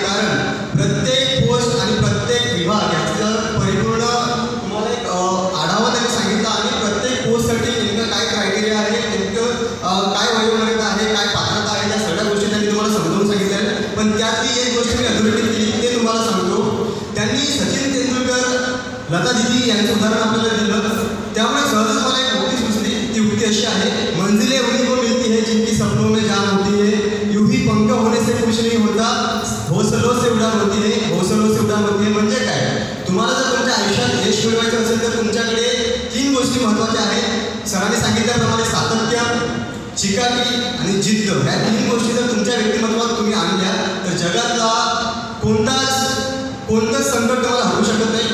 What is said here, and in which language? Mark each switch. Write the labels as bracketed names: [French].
[Marathi] कारण प्रत्येक पोस्ट आणि प्रत्येक विभाग याचं परिपूर्ण तुम्हाला एक आढावा त्यांनी सांगितला आणि प्रत्येक पोस्टसाठी नेमकं काय क्रायटेरिया आहे, नेमकं काय वयोमर्यादा आहे, काय पात्रता आहे, या सगळ्या गोष्टी त्यांनी तुम्हाला समजावून सांगितल्या. पण त्यातली एक गोष्ट मी अधोरेखित केली ते तुम्हाला सांगतो. त्यांनी सचिन तेंडुलकर, लता दीदी यांचं उदाहरण आपल्याला दिलं. त्यामुळे सहजच मला एक गोष्ट सुचली. ती युक्ती अशी आहे, [Hindi] मंजिलें उन्हीं को मिलती है जिनकी सपनों में जान होती है, यूं ही पंख होने से कुछ नहीं होता, हौसलों से उड़ान होती है, हौसलों से उड़ान होती है. [Marathi] म्हणजे काय, तुम्हाला जर तुमच्या आयुष्यात यश मिळवायचं असेल तर तुमच्याकडे 3 गोष्टी महत्त्वाच्या आहेत. सरांनी सांगितल्याप्रमाणे सातत्य, चिकाटी आणि जिद्द, ह्या 3 गोष्टी जर तुमच्या व्यक्तिमत्वात तुम्ही आणल्या तर जगातला कोणतंच संकट तुम्हाला हरवू शकत नाही.